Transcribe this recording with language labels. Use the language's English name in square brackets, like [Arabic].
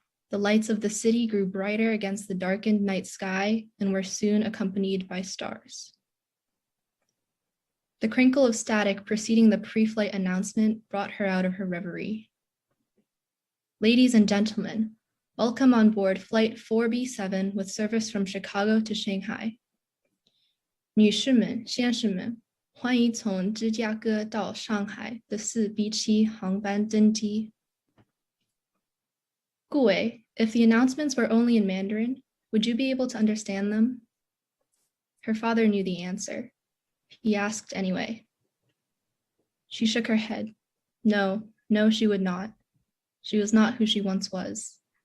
[English] The lights of the city grew brighter against the darkened night sky and were soon accompanied by stars. The crinkle of static preceding the pre-flight announcement brought her out of her reverie. Ladies and gentlemen, welcome on board Flight 4B7 with service from Chicago to Shanghai. [Chinese] 女士们、先生们，欢迎从芝加哥到上海的4B7航班登机。 [English] Gu Wei, if the announcements were only in Mandarin, would you be able to understand them? Her father knew the answer. He asked anyway. She shook her head. No, she would not. She was not who she once was.